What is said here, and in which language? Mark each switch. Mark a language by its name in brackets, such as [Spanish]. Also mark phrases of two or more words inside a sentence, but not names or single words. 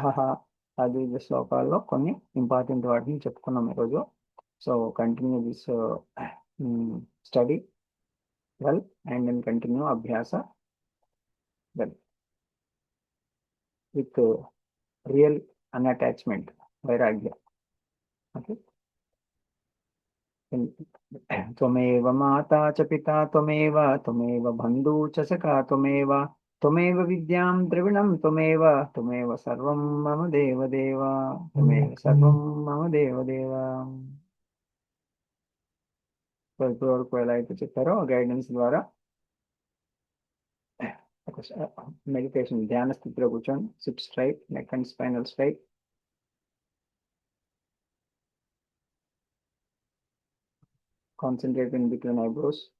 [Telugu] రాజవిద్య శ్లోకాల్లో కొన్ని ఇంపార్టెంట్ వాటిని చెప్పుకున్నాం ఈరోజు. [English] so continue this study well and then continue అభ్యాస well with real unattachment వైరాగ్య. ఓకే. [Sanskrit] त्वमेव माता च पिता त्वमेव बन्धु च सखा त्वमेव विद्यां द्रविणं त्वमेव सर्वं मम देवदेव, त्वमेव सर्वं मम देवदेव. [Telugu] ఇప్పుడు వరకు ఎలా అయితే చెప్పారో గైడెన్స్ ద్వారా మెడిటేషన్ ధ్యాన స్థితిలో కూర్చొని [English] sit straight, neck and spinal straight. Concentrate in between eyebrows.